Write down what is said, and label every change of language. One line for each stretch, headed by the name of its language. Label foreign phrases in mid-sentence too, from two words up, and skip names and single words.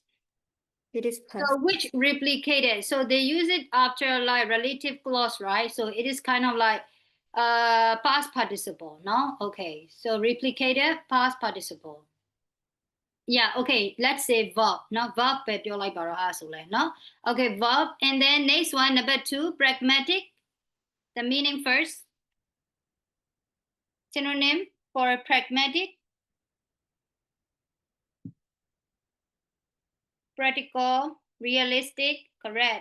English: It is past. So which replicated? So they use it after like relative clause, right? So it is kind of like past participle, no? Okay. So replicated past participle. Yeah, okay. Let's say verb. No, verb
Burmese: ပဲပြောလိုက်ပါတော့အားဆိုလဲ
English: no? Okay, verb. And then next one, number 2, pragmatic. The meaning first. Synonym for pragmatic. Practical, realistic, correct.